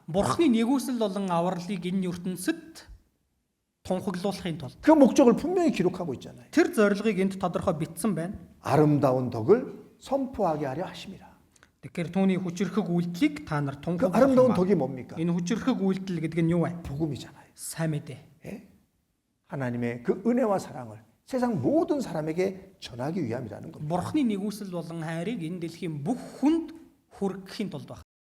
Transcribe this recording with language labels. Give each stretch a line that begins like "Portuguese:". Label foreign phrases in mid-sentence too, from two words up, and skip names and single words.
Mongolian: Бурхны нэгүсэл болон авралыг энэ ертөнцид тунхаглуулахын тулд
Korean: 그 목적을 분명히 기록하고 있잖아요.
Mongolian: тэр зорилгыг энд тодорхой бичсэн байна.
Korean: 아름다운 덕을 선포하게 하려 하심이라.
Mongolian: Тэгэхээр түүний хүчрхэг үйлдэлийг та нар
Korean: 그
Mongolian: тунхаглах
Korean: 아름다운
Mongolian: юм
Korean: 덕이
Mongolian: ба.
Korean: 뭡니까?
Mongolian: Энэ хүчрхэг үйлдэл гэдэг нь юу вэ?
Korean: 복음이잖아요.
Mongolian: Сайн мэдээ.
Korean: 예? 하나님의 그 은혜와 사랑을 세상 모든 사람에게 전하기 위함이라는 겁니다.
Mongolian: Бурхны нэгүсэл болон хайрыг энэ дэлхийн бүх хүнд хүргэхийн тулд байна.